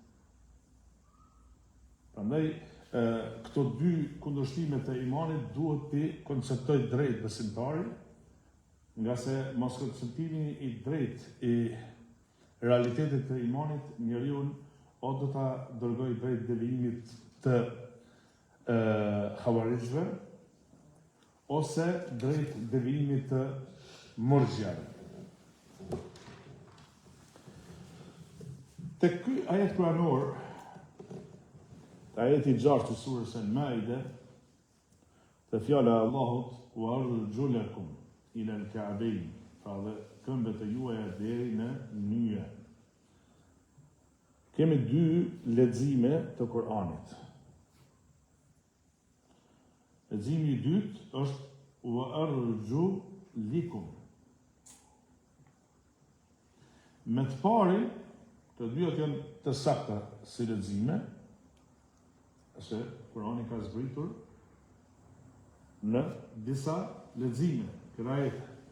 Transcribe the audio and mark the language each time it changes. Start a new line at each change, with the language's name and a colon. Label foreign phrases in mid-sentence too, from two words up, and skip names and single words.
Albanian: Prandaj këto dy kundërshtime të imanit duhet të konceptoj drejt besimtari, nga se mos konceptimi i drejt i realitetit të imanit njeriu o do ta dërgoj drejt devijimit të xhawarizve, ose drejt devijimit të murxhiave. Tek ky ajet kuranor, ajeti 6 të surës Al-Maide, të fjala e Allahut
Arabic: وأرجلكم إلى الكعبين,
Albanian: pra dhe këmbët e juaja deri në nyje. Kemi dy lexime të Kuranit. Leximi i dytë është
Arabic: وأرجلكم.
Albanian: Me të pari, të dyat janë të sakta si lexime, se Kurani ka zbritur në disa lexime, këta ajete.